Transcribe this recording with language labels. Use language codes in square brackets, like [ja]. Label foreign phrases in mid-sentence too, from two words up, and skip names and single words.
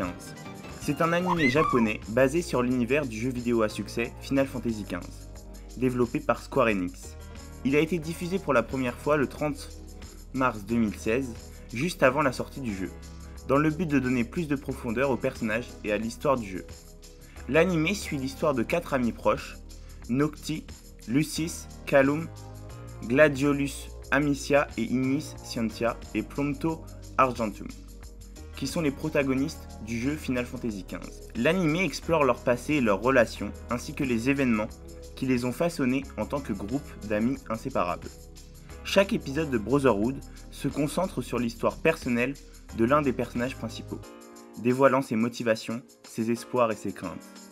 [fr] C'est un animé japonais basé sur l'univers du jeu vidéo à succès Final Fantasy XV, développé par Square Enix. Il a été diffusé pour la première fois le 30 mars 2016, juste avant la sortie du jeu, dans le but de donner plus de profondeur aux personnages et à l'histoire du jeu. L'animé suit l'histoire de 4 amis proches, Noctis, Lucis, Calum, Gladiolus Amicia et Ignis Scientia et Prompto Argentum, qui sont les protagonistes du jeu Final Fantasy XV. L'anime explore leur passé et leurs relations, ainsi que les événements qui les ont façonnés en tant que groupe d'amis inséparables. Chaque épisode de Brotherhood se concentre sur l'histoire personnelle de l'un des personnages principaux, dévoilant ses motivations, ses espoirs et ses craintes.